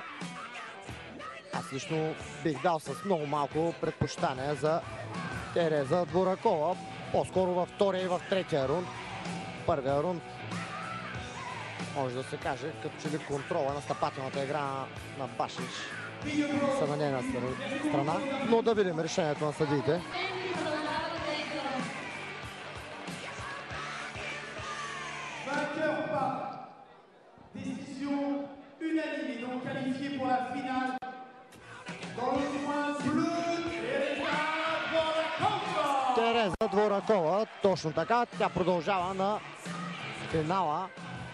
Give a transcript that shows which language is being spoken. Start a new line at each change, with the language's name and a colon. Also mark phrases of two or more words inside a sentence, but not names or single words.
Bulgarian: Аз лично бих дал с много малко предпочитание за Тереза Дворакова, по-скоро във втория и в третия рунд. Първия рунд може да се каже, като че ли контрола на стъпателната игра на Башич са на нейна страна, но да видим решението на съдиите.
French: Vainqueur par décision unanime et donc qualifié pour la finale. Dans le coin bleu,
Bulgarian: Тереза Дворакова, точно така, тя продължава на финала